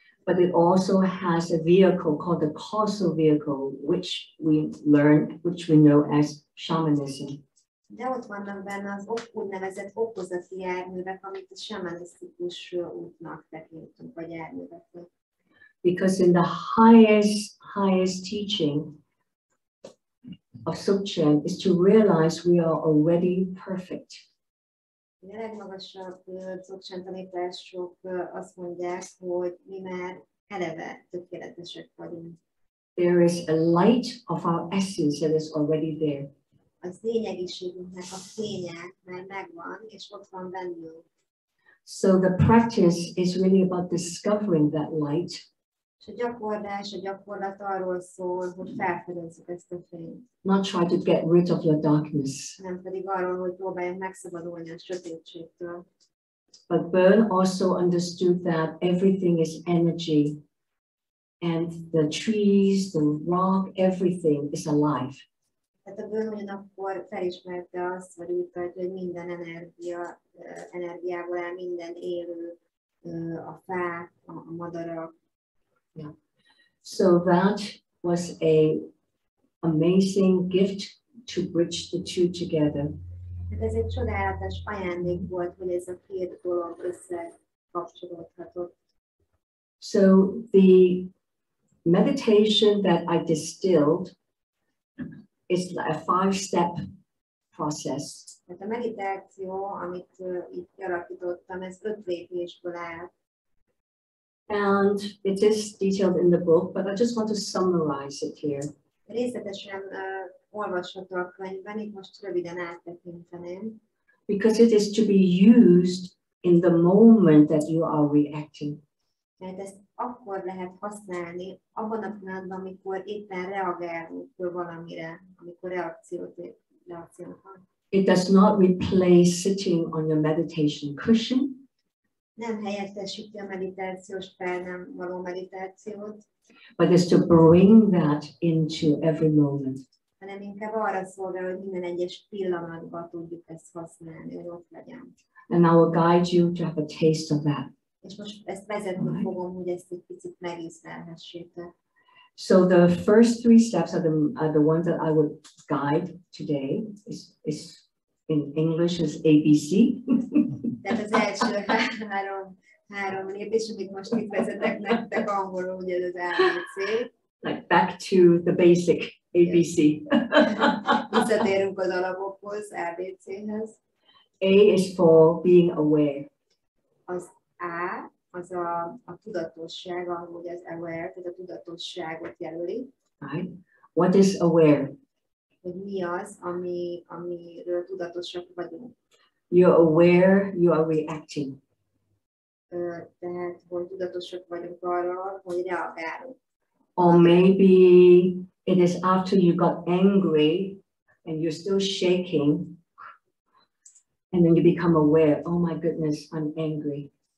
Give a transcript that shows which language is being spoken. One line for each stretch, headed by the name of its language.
English: But it also has a vehicle called the causal vehicle, which we know as shamanism.
Hungarian: De ott vannak benne az úgynevezett okozati járművek, amit a samanisztikus útnak tekintünk, vagy járműveknek.
English: Because in the highest teaching of Sukchen is to realize we are already perfect.
Hungarian: A legmagasabb Dzogchen tanítások azt mondják, hogy mi már eleve tökéletesek vagyunk.
English: There is a light of our essence that is already there.
Hungarian: Az lényegiségünknek a fénye már megvan, és ott van bennünk.
English: So the practice is really about discovering that light.
Hungarian: És a gyakorlat arról szól, hogy felfedezzük ezt a fényt.
English: Not try to get rid of your darkness.
Hungarian: Nem pedig arról, hogy próbáljunk megszabadulni a sötétségtől.
English: But Bön also understood that everything is energy, and the trees, the rock, everything is alive.
Hungarian: Tehát a Bön ugyanakkor felismerte azt, vagy úgy tartja, hogy minden energiából áll, minden élő, a fák, a madarak.
English: Yeah. So that was an amazing gift to bridge the two together.
Hungarian: Ez egy csodálatos ajándék volt, hogy ez a két dolog összekapcsolódhatott.
English: So the meditation that I distilled is a 5-step process.
Hungarian: Tehát a meditáció, amit itt kialakítottam, ez 5 lépésből áll.
English: And it is detailed in the book, but I just want to summarize it here.
Hungarian: Részletesen olvasható a könyvben, itt most röviden áttekinteném.
English: Because it is to be used in the moment that you are reacting.
Hungarian: Mert ezt akkor lehet használni, abban a pillanatban, amikor éppen reagálunk valamire, amikor reakciót van.
English: It does not replace sitting on your meditation cushion.
Hungarian: Nem helyettesíti a meditációs párnán való meditációt,
English: but is to bring that into every moment.
Hungarian: hanem inkább arra szolgál, hogy minden egyes pillanatban tudjuk ezt használni, hogy ott legyen.
English: And I will guide you to have a taste of that.
Hungarian: És most ezt vezetni fogom, hogy ezt egy picit megészlelhessétek.
English: So the first 3 steps are the ones that I would guide today. Is in English is ABC.
Hungarian: Tehát az első három lépés, amit most itt vezetek nektek, angolul ugye az ABC.
English: Like back to the basic ABC.
Hungarian: Visszatérünk az alapokhoz, ABC-hez.
English: A is for being aware.
Hungarian: Az A, az a tudatosság, ahogy az aware, tehát a tudatosságot jelöli.
English: Right? What is aware?
Hungarian: Hogy mi az, amiről tudatosak vagyunk.
English: You're aware, you are reacting.
Hungarian: Tehát, hogy tudatosak vagyunk arra, hogy reagálunk.
English: Or maybe it is after you got angry and you're still shaking, and then you become aware, oh my goodness, I'm angry.